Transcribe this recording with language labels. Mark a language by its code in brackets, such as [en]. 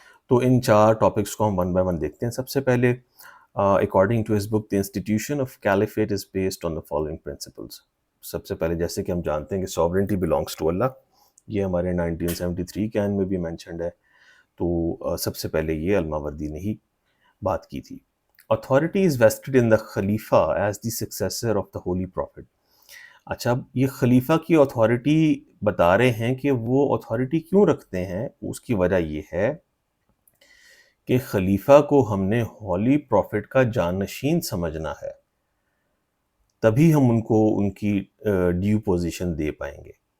[ur] تو ان 4 ٹاپکس کو ہم [en] one by one [ur] دیکھتے ہیں. سب سے پہلے [en] according to his book the institution of caliphate is based on the following principles. [ur] سب سے پہلے جیسے کہ ہم جانتے ہیں کہ [en] sovereignty belongs to Allah، [ur] یہ ہمارے 1973 کے آئین میں بھی مینشنڈ ہے. تو سب سے پہلے یہ الماوردی نے ہی بات کی تھی. [en] authority is vested in the Khalifa as the successor of the Holy Prophet. [ur] اچھا اب یہ خلیفہ کی اتھارٹی بتا رہے ہیں کہ وہ اتھارٹی کیوں رکھتے ہیں. اس کی وجہ یہ ہے کہ خلیفہ کو ہم نے ہولی پروفٹ کا جانشین سمجھنا ہے، تبھی ہم ان کو ان کی ڈیو پوزیشن دے پائیں گے.